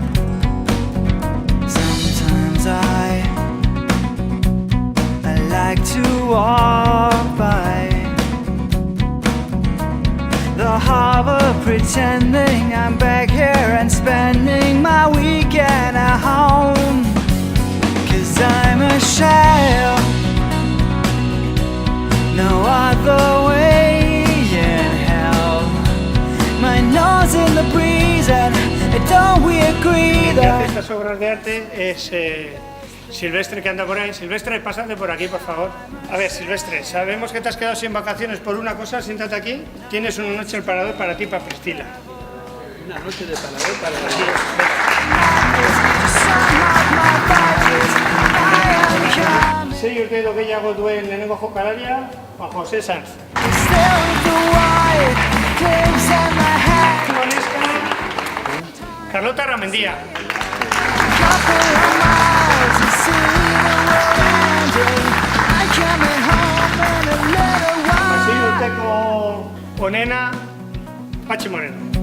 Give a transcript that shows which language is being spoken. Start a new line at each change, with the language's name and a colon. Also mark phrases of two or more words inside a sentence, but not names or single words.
English: Sometimes I like to walk by the harbor, pretending I'm back here and spending my weekend at home. 'Cause I'm a shell, no other way in hell. My nose in the breeze and don't we agree
Spanish: El que that hace estas obras de arte es Silvestre, que anda por ahí. Silvestre, pásate por aquí, por favor. A ver, Silvestre, sabemos que te has quedado sin vacaciones por una cosa, siéntate aquí. Tienes una noche al parador para ti, para Priscila. Una noche de parador para Aquí, venga.
Basque: Sei urte edo gehiago duen lehenengo jokalaria, Juan José Sanz. Carlota Ramendia. Sei urteko onena, Patxi Moreno.